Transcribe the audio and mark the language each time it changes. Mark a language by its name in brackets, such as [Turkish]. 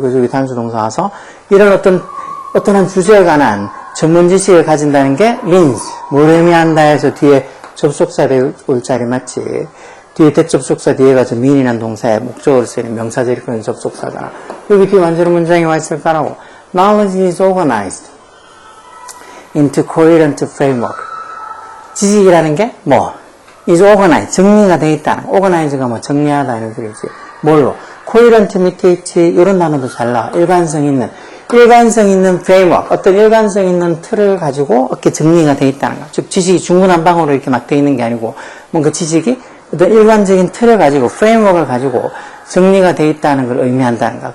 [Korean] 그래서 여기 단수 동사 와서 이런 어떤 한 주제에 관한 전문 지식을 가진다는 게 means, 뭘 의미한다 해서 뒤에 접속사를 올 자리 맞지. 뒤에 대접속사 뒤에 가서 mean이라는 동사의 목적으로 쓰이는 명사절이 그런 접속사잖아. 여기 뒤에 완전히 문장이 와 있을까라고. [English] Knowledge is organized into coherent framework. [Korean] 지식이라는 게 뭐? is organized, 정리가 되어 있다는. organize가 뭐 정리하다 이런 소리지. 뭘로? coherent 밑에 있지. 이런 단어도 잘 나와. 일관성 있는. 일관성 있는 프레임워크, 어떤 일관성 있는 틀을 가지고 이렇게 정리가 되어 있다는 거. 즉, 지식이 중구난방으로 이렇게 막 되어 있는 게 아니고, 뭔가 지식이 어떤 일관적인 틀을 가지고, 프레임워크를 가지고 정리가 되어 있다는 걸 의미한다는 거.